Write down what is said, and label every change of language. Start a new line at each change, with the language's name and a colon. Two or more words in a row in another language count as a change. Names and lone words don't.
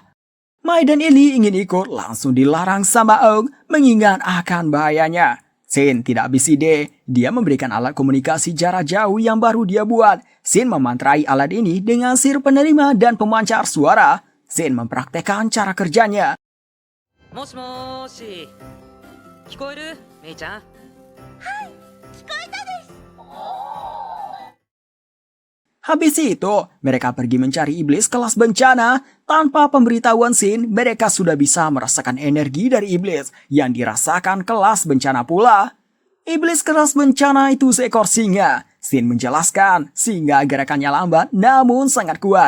Indonesian: Mai dan Ellie ingin ikut, langsung dilarang sama Aang mengingat akan bahayanya. Shin tidak habis ide, dia memberikan alat komunikasi jarak jauh yang baru dia buat. Shin memantrai alat ini dengan sihir penerima dan pemancar suara. Shin mempraktekkan cara kerjanya. Moshi. Kikoeru, Mei-chan?
Japanese: はい、聞こえたです.
Indonesian: Habis itu, mereka pergi mencari iblis kelas bencana. Tanpa pemberitahuan Shin, mereka sudah bisa merasakan energi dari iblis yang dirasakan kelas bencana pula. Iblis kelas bencana itu seekor singa. Shin menjelaskan, singa gerakannya lambat namun sangat kuat.